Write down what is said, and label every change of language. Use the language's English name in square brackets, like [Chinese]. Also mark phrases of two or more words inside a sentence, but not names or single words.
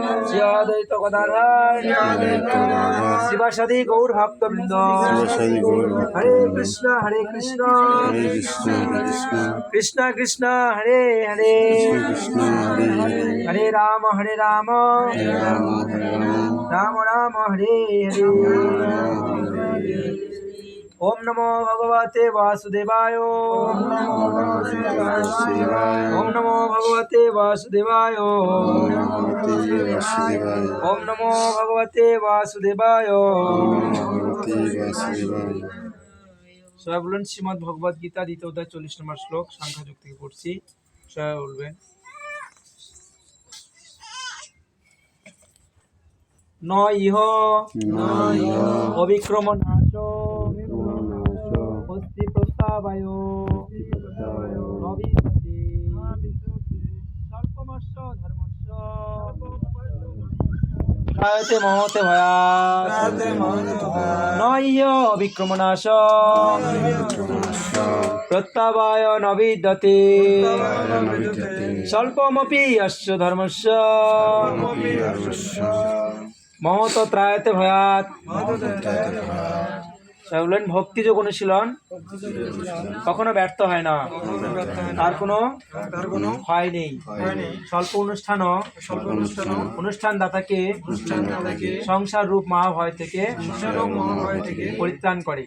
[Bangla] শ্রী অদ্বৈত গদাধর শিবাসাদি গৌর ভক্তবৃন্দ। [Sanskrit] হরে কৃষ্ণ কৃষ্ণ কৃষ্ণ হরে হরে, হরে রাম রাম রাম হরে হরে। ओम नमो भगवते वासुदेवाय, ओम नमो भगवते वासुदेवाय, ओम नमो भगवते वासुदेवाय। [Bangla] সবাই বলুন শ্রীমদ্ ভগবদ গীতা দ্বিতীয় অধ্যায় 40 নম্বর শ্লোক সংখ্যা যুক্ত থেকে পড়ছি। সবাই বলবেন [Sanskrit] ন ইহ অবিক্রমনাশ অস্তি প্রস্তাবায় নবিদ্যতে স্বল্পমস্য ধর্মস্য ত্রায়তে মহতে ভয়াৎ ন ইহ অবিক্রমনাশ প্রস্তাবায় নবিদ্যতে স্বল্পমপি অস্য ধর্মস্য মহত ত্রায়তে ভয়াৎ। [Bangla] বললেন ভক্তিযোগ অনুশীলন কখনো ব্যর্থ হয় না, তার কোনো ভয় নেই। স্বল্প অনুষ্ঠান দাতাকে সংসার রূপ মহাভয় থেকে পরিত্রাণ করে।